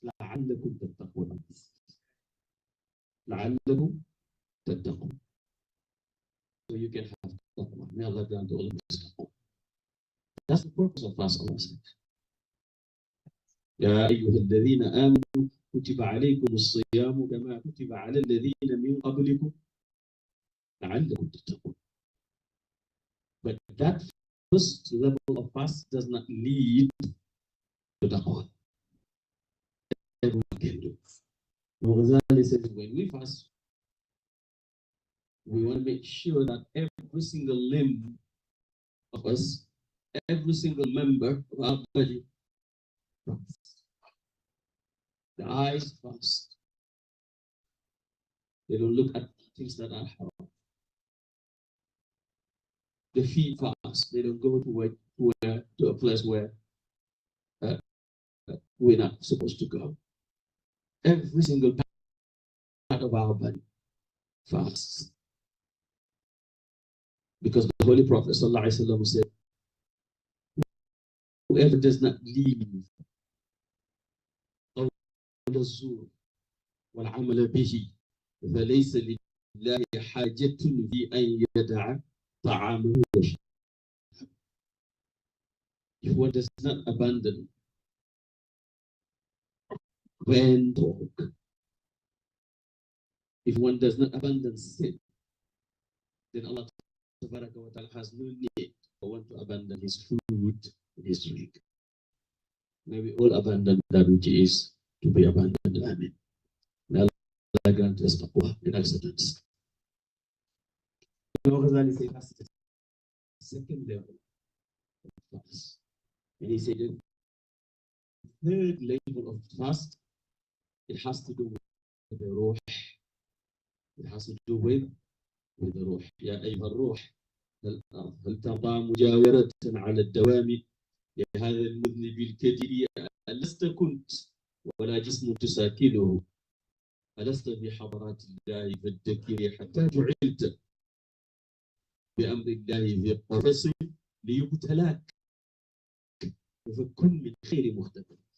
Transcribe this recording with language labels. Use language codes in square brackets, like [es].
[ar] لعلكم تتقون. لعلكم تتقون. [en] So you can have taqwa. May Allah grant all of us taqwa. That's the purpose of fast, Allah said. [ar] يا أيها الذين آمنوا كتب عليكم الصيام كما كتب على الذين من قبلكم لعلكم تتقون. [en] But that first level of fast does not lead to taqwa. Everyone can do. Ghazali says when we fast, we want to make sure that every single limb of us, every single member of our body fasts. The eyes fast. They don't look at things that are haram. The feet fast. They don't go to a place where we're not supposed to go. Every single part of our body fasts. Because the Holy Prophet ﷺ said, whoever does not leave [ar] قول الزور والعمل به فليس لله حاجة في أن يدع طعامه وشرابه. [en] If one does not abandon when talk, if one does not abandon sin, then Allah has no need for one to abandon his food and his drink. May we all abandon that which is to be abandoned. Amen. May Allah grant us taqwa and acceptance. Ghazali said that's the second level of fast. And he said the third level of fast, it has to do with the ruh. It has to do with the ruh. [ar] يا أيها الروح هل ترضى مجاورة على الدوام يا هذا المذنب الكدر ألست كنت ولا جسم تساكنه ألست بحضرات الله فالذكر حتى جعلت بأمر الله ذي القفص ليبتلاك فكن من خير مختبر.